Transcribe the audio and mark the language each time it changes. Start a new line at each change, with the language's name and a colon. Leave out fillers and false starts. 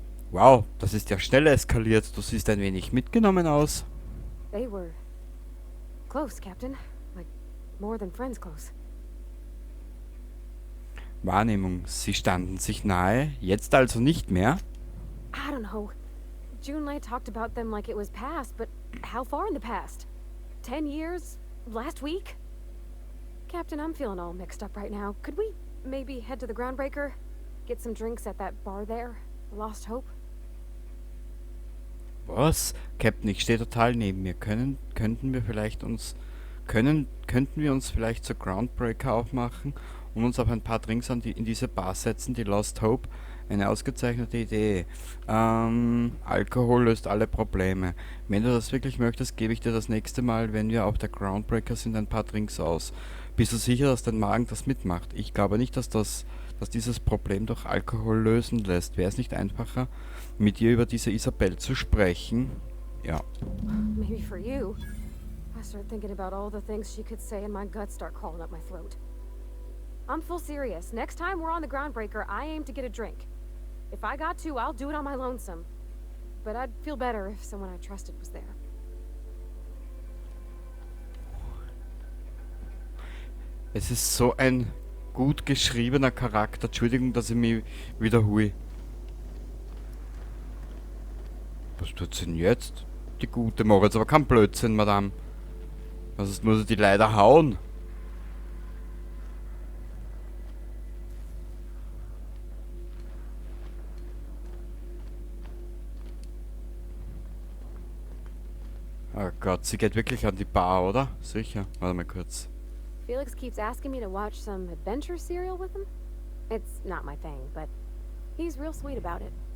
German: Wow, das ist ja schnell eskaliert. Du siehst ein wenig mitgenommen aus.
English: They were close, Captain. Like, more than friends close.
German: Wahrnehmung, sie standen sich nahe, jetzt also nicht mehr.
English: I don't know. Junlei talked about them like it was past, but how far in the past? 10 years? Last week? Captain, I'm feeling all mixed up right now. Could we maybe head to the Groundbreaker? Get some drinks at that bar there? Lost Hope?
German: Was? Captain, ich stehe total neben mir. Könnten wir vielleicht uns könnten wir uns vielleicht zur Groundbreaker aufmachen und uns auf ein paar Drinks in diese Bar setzen, die Lost Hope? Eine ausgezeichnete Idee. Alkohol löst alle Probleme. Wenn du das wirklich möchtest, gebe ich dir das nächste Mal, wenn wir auf der Groundbreaker sind, ein paar Drinks aus. Bist du sicher, dass dein Magen das mitmacht? Ich glaube nicht, dass dieses Problem durch Alkohol lösen lässt. Wäre es nicht einfacher, mit dir über diese Isabel zu sprechen? Ja. Maybe for you. I start thinking about all the things she could say and my guts start crawling up my throat. I'm full serious. Next time we're on the Groundbreaker, I aim to get a drink. If I got to, I'll do it on my lonesome. But I'd feel better if someone I trusted was there. Es ist so ein gut geschriebener Charakter. Entschuldigung, dass ich mich wiederhole. Was tut sie denn jetzt? Die Gute macht jetzt aber kein Blödsinn, Madame. Also muss ich die leider hauen. Oh Gott, sie geht wirklich an die Bar, oder? Sicher. Warte mal kurz.
English: Felix keeps asking me to watch some adventure serial with him. It's not my thing, but he's real sweet about it.